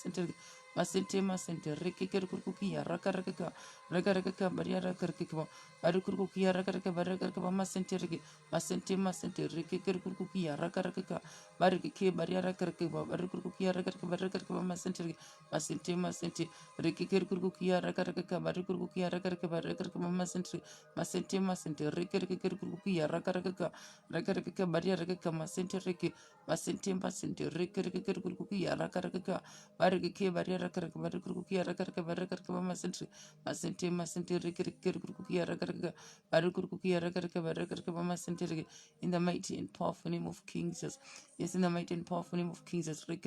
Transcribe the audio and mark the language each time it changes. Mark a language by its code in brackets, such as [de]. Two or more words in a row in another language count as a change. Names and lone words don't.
[en] masente rekeke kurukia rakaraka baraka barukurukia rakaraka masente rekeke kurukia rakaraka bareke barukurukia rakaraka masente rekeke kurukia rakaraka barukurukia rakaraka masente rekeke kurukia rakaraka baraka masente rekeke kurukia rakaraka bareke barukurukia rakaraka masente rekeke kurukia rakaraka in the mighty and powerful name of King Jesus. Yes, in the mighty and powerful name of King Jesus.